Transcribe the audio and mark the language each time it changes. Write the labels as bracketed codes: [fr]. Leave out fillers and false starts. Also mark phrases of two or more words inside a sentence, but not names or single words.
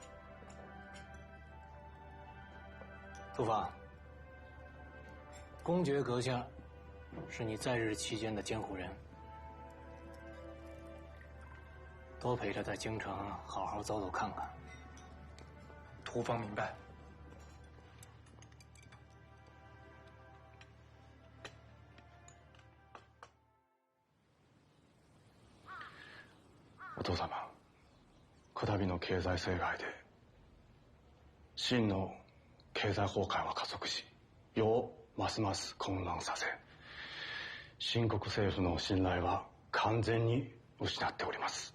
[zh] 土方，公爵阁下是你在日期间的监护人，多陪他在京城好好走走看看。土方明白。 [ja] お父様、こたびの経済災害で真の経済崩壊は加速し、世をますます混乱させ、新国政府の信頼は完全に失っております。